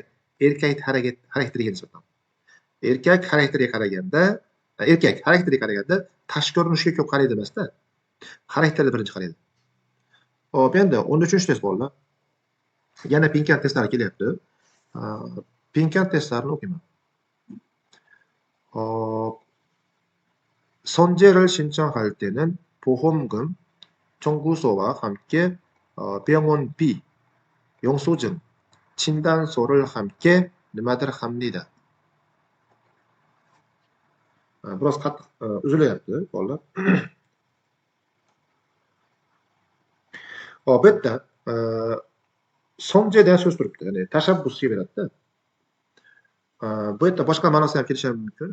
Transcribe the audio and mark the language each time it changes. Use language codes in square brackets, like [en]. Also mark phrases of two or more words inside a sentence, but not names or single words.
[uz] Erkak xarakteriga nisbatan. Erkak xarakteriga qaraganda tashqi ko'rinishga ko'p qaraydi emas-da. Xarakterni birinchi qaraydi. Xo'p, endi 13-chi test bolalar. Yana Pinkent testlari kelyapti. Pinkent testlarini o'qiyman. [ko] 선제를 신청할 때는 보험금 청구서와 함께 병원비, 영수증, 진단서를 함께 nimadir 합니다. [uz] Biroz qattiq uzilyapti bolalar. Hop, bu yerda sonje degan so'z turibdi. Ya'ni tashabbusga beradi-da. Bu yerda boshqa ma'nosi ham kelishi mumkin.